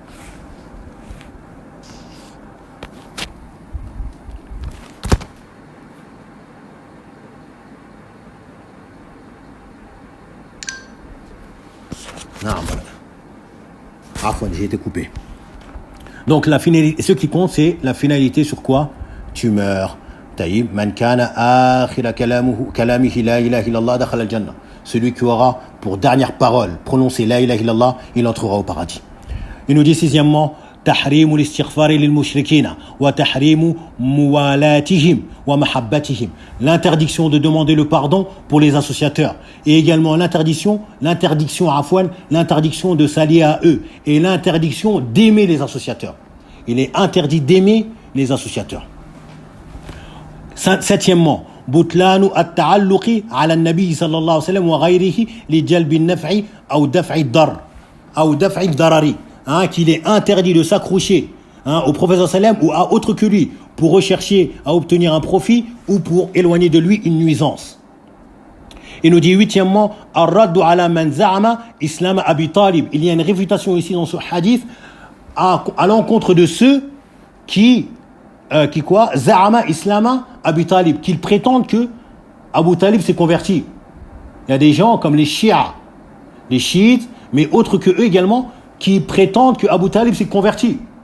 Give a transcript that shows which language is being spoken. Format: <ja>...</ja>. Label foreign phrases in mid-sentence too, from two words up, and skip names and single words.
<fr>Non, voilà. Afwan, j'ai été coupé. Donc la finalité, ce qui compte c'est la finalité sur quoi tu meurs. Taïb,</fr> <ar>من كان آخر كلامه لا إله إلا الله دخل الجنة.</ar> <fr>Celui qui aura pour dernière parole prononcé</fr> <ar>لا إله إلا الله,</ar> <fr>il entrera au paradis. Il nous dit sixièmement,</fr> <ar>تحريم الاستغفار للمشركين وتحريم موالاتهم ومحبتهم.</ar> <fr>L'interdiction de demander le pardon pour les associateurs et également l'interdiction de s'allier à eux et l'interdiction d'aimer les associateurs. Il est interdit d'aimer les associateurs. Septièmement,</fr> <ar>بطلان التعلق على النبي صلى الله عليه وسلم وغيره لجلب النفع أو دفع الضرر,</ar> <fr>qu'il est interdit de s'accrocher au prophète</fr> <ar>صلى الله عليه وسلم</ar> <fr>ou à autre que lui pour rechercher à obtenir un profit ou pour éloigner de lui une nuisance. Il nous dit huitièmement,</fr> <ar>الرد على من زعم إسلام أبي طالب.</ar> <fr>Il y a une réfutation ici dans ce hadith à l'encontre de ceux qui</fr> <ar>زعم إسلام أبي طالب,</ar> <fr>qu'ils prétendent que Abu Talib s'est converti. Il y a des gens comme les chiites mais autres que eux également, qui prétendent que Abu Talib s'est converti.</fr>